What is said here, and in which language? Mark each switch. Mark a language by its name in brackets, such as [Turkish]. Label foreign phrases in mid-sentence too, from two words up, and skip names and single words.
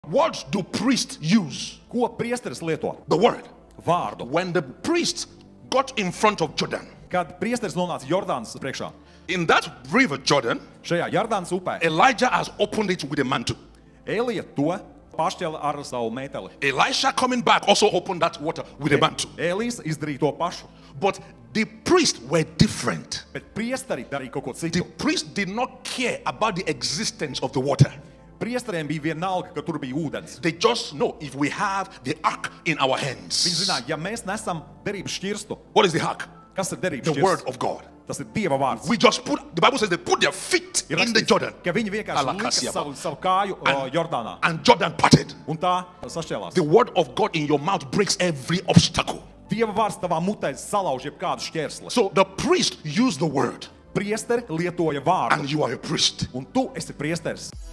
[English] What do priests use? [Latvian] Ko priesteris lieto? [English] The word. [Latvian] Vārdu. [English] When the priest got in front of Jordan, [Latvian] Kad priesteris nonāca Jordānas priekšā, [English] in that river Jordan, [Latvian] šajā Jordānas upē, [English] Elijah has opened it with a mantle. [Latvian] Elija to pašķēla ar savu mēteli. [English] Elisha coming back also opened that water with a mantle. [Latvian] Elijas izdarīja to pašu. [English] But the priests were different. [Latvian] Bet priesteri darīja kaut ko [English] The [Latvian] citu. [English] priest did not care about the existence of the water. [Latvian] Priesteriem bija vienalga, ka tur bija ūdens. [English] They just know if we have the ark in our [Latvian] Viņi [English] hands. [Latvian] zināja, ja mēs nesam derības šķirstu, [English] What is the ark? [Latvian] kas ir derības [English] The [Latvian] šķirsts? [English] word of God. [Latvian] Tas ir Dieva vārds. [English] We just put, the Bible says they put their feet [Latvian] Ir [English] in the [Latvian] rakstīts, [English] Jordan. [Latvian] ka viņi vienkārši lika Alakasiaba. savu kāju Jordānā. [English] And Jordan parted. [Latvian] Un tā sašķēlās. [English] The word of God in your mouth breaks every obstacle. [Latvian] Dieva vārds tavā mutē salauž jebkādu šķērsli. [English] So the priest used the word. [Latvian] Priesteri lietoja vārdu. [English] And you are a priest. [Latvian] Un tu esi priesteris.